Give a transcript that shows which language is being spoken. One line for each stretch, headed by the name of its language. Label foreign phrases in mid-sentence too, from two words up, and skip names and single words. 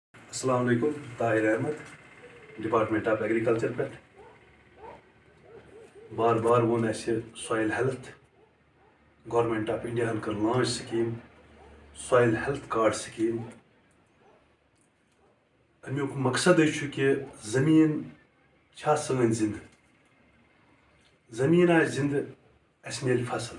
Kashmiri: السلام علیکم طاہر احمد ڈپارٹمنٹ آف ایگریکلچر پہ بار بار وون اسہِ
English: soil health
Kashmiri: گورنمنٹ آف انڈیا ہن کٔر لانچ سکیٖم سویل ہیلتھ کارڈ سکیٖم. امیُک مقصدٕے چھُ کہِ زٔمیٖن چھا سٲنۍ زِندٕ زٔمیٖن آسہِ زِندٕ اَسہِ میلہِ فصل.